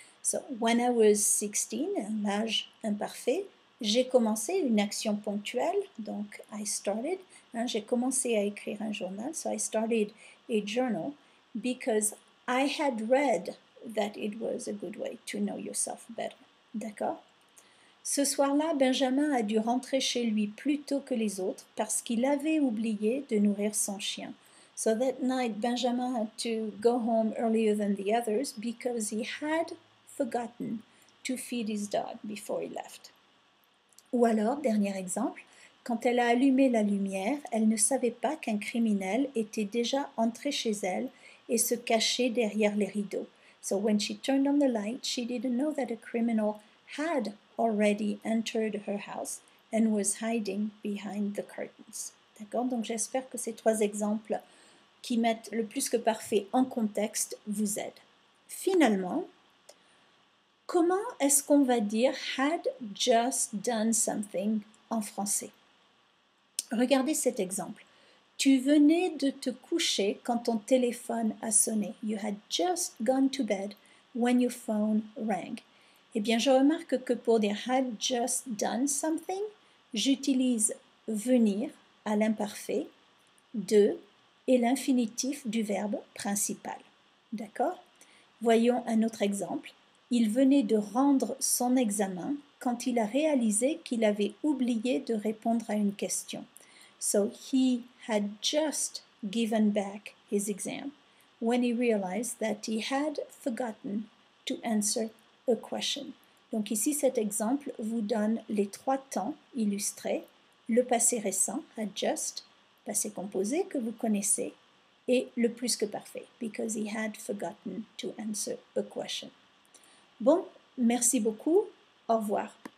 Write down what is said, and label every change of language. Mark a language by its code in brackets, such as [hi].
[en] So, when I was 16, [fr] l'âge imparfait, j'ai commencé une action ponctuelle, donc [en] I started, [fr] j'ai commencé à écrire un journal, [en] so I started a journal because I had read that it was a good way to know yourself better. [fr] D'accord? Ce soir-là, Benjamin a dû rentrer chez lui plus tôt que les autres parce qu'il avait oublié de nourrir son chien. [en] So that night, Benjamin had to go home earlier than the others because he had forgotten to feed his dog before he left. [fr] Ou alors, dernier exemple, quand elle a allumé la lumière, elle ne savait pas qu'un criminel était déjà entré chez elle et se cachait derrière les rideaux. [en] So when she turned on the light, she didn't know that a criminal had already entered her house and was hiding behind the curtains. [fr] D'accord? Donc j'espère que ces 3 exemples qui mettent le plus que parfait en contexte vous aident. Finalement, comment est-ce qu'on va dire [en] had just done something [fr] en français. Regardez cet exemple. Tu venais de te coucher quand ton téléphone a sonné. [en] You had just gone to bed when your phone rang. [fr] Eh bien, je remarque que pour dire [en] had just done something, [fr] j'utilise venir à l'imparfait, de et l'infinitif du verbe principal. D'accord? Voyons un autre exemple. Il venait de rendre son examen quand il a réalisé qu'il avait oublié de répondre à une question. [en] So he had just given back his exam when he realized that he had forgotten to answer a question. [fr] Donc ici, cet exemple vous donne les 3 temps illustrés, le passé récent, had just, passé composé que vous connaissez, et le plus que parfait, [en] because he had forgotten to answer a question. [fr] Bon, merci beaucoup, au revoir.